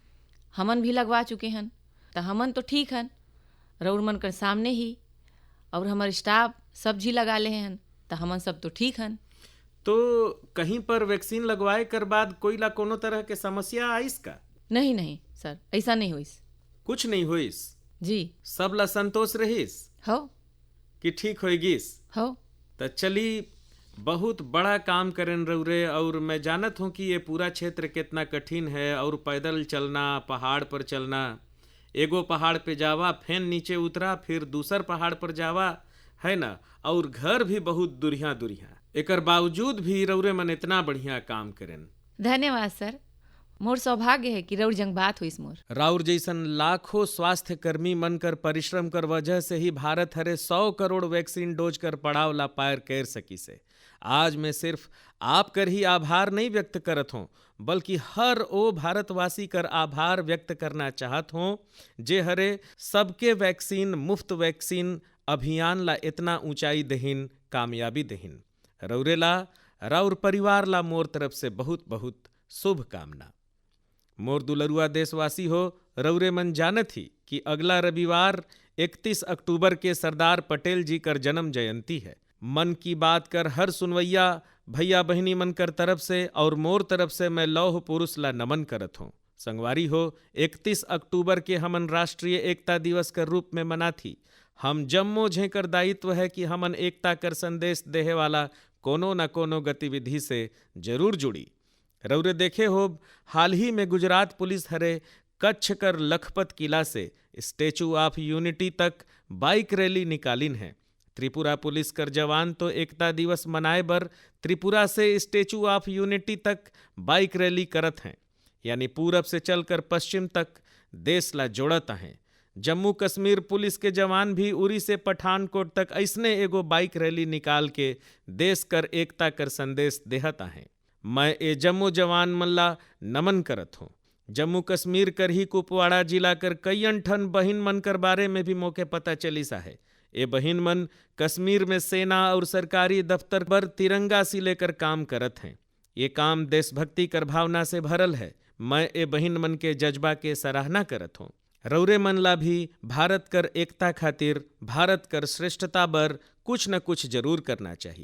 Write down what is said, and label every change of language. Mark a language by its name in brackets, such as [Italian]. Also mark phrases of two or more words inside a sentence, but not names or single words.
[Chhattisgarhi] हमन भी लगवा चुके हन तो हमन तो ठीक हन, रउर मन कर सामने ही, और हमारे स्टाफ सब जी लगा ले हन तो हमन सब तो ठीक हन। तो कहीं पर वैक्सीन लगवाए कर बाद कोई ला कोनो तरह के समस्या आइस का? नहीं नहीं सर, ऐसा नहीं होइस। कुछ नहीं होइस? जी सब ला संतोष रहीस हो कि ठीक हो गिस? हो तो चली, बहुत बड़ा काम करें रउरे। और मैं जानत हूँ कि ये पूरा क्षेत्र कितना कठिन है, और पैदल चलना, पहाड़ पर चलना, एगो पहाड़ पे जावा फिर नीचे उतरा, फिर दूसर पहाड़ पर जावा, है ना, और घर भी बहुत दुरिया दुरिया। एकर बावजूद भी रउरे मन इतना बढ़िया काम करें। धन्यवाद सर, मोर सौभाग्य है कि रउर जंग बात हुई मोर। राउर जैसन लाखों स्वास्थ्य कर्मी मन कर परिश्रम कर वजह से ही भारत हरे 100 करोड़ वैक्सीन डोज कर पड़ाव ला पार कर सकी से। आज मैं सिर्फ आप कर ही आभार नहीं व्यक्त करत हूँ, बल्कि हर ओ भारतवासी कर आभार व्यक्त करना चाहत हूँ जे हरे सबके वैक्सीन, मुफ्त वैक्सीन अभियान ला इतना ऊंचाई दहिन, कामयाबी दहिन। रउरे ला, राउर परिवार ला मोर तरफ से बहुत बहुत शुभकामना। मोर दुलरुआ देशवासी हो, रउरे मन जानत ही कि अगला रविवार 31 अक्टूबर के सरदार पटेल जी कर जन्म जयंती है। मन की बात कर हर सुनवैया भैया बहिनी मन कर तरफ से और मोर तरफ से मैं लौह पुरुष ला नमन करत हूँ। संगवारी हो, 31 अक्टूबर के हमन राष्ट्रीय एकता दिवस कर रूप में मनाथी। हम जम्मो झेकर दायित्व है कि हमन एकता कर संदेश देहे वाला कोनो न कोनो गतिविधि से जरूर जुड़ी। रउरे देखे हो, हाल ही में गुजरात पुलिस हरे कच्छ कर लखपत किला से स्टैचू ऑफ यूनिटी तक [English] bike rally [Chhattisgarhi] निकालिन है। त्रिपुरा पुलिस कर जवान तो एकता दिवस मनाए बर त्रिपुरा से स्टैचू ऑफ यूनिटी तक [English] bike rally [Chhattisgarhi] करत हैं, यानी पूरब से चलकर पश्चिम तक देश ला जोड़त हैं। जम्मू कश्मीर पुलिस के जवान भी उरी से पठानकोट तक ऐसने एगो [English] bike rally [Chhattisgarhi] निकाल के देश कर एकता कर संदेश देहत हैं। मैं ए जम्मू जवान मन ला नमन करत हूँ। जम्मू कश्मीर कर ही कुपवाड़ा जिला कर कईयन ठन बहिन मन कर बारे में भी मोके पता चलिसा है। ए बहिन मन कश्मीर में सेना और सरकारी दफ्तर पर तिरंगा सी लेकर काम करत हैं। ये काम देशभक्ति कर भावना से भरल है। मैं ए बहिन मन के जज्बा के सराहना करत हूँ। रउरे मन ला भी भारत कर एकता खातिर, भारत कर श्रेष्ठता बर कुछ न कुछ जरूर करना चाहिए।